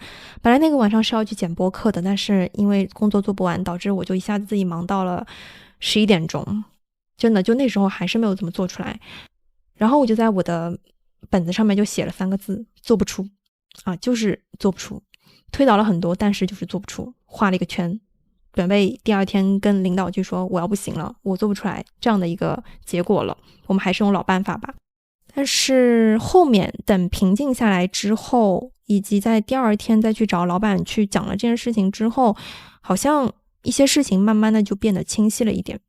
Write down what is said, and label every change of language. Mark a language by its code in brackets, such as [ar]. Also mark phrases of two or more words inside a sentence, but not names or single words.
[zh] 本來那個晚上是要去剪播客的，但是因為工作做不完，導致我就一下子自己忙到了11點鐘，真的就那時候還是沒有怎麼做出來。然後我就在我的本子上面就寫了3個字，做不出啊，就是做不出。推導了很多，但是就是做不出，畫了一個圈，準備第2天跟領導去說我要不行了，我做不出來這樣的一個結果了，我們還是用老辦法吧。但是後面等平靜下來之後，以及在第2天再去找老闆去講了這件事情之後，好像一些事情慢慢的就變得清晰了一點。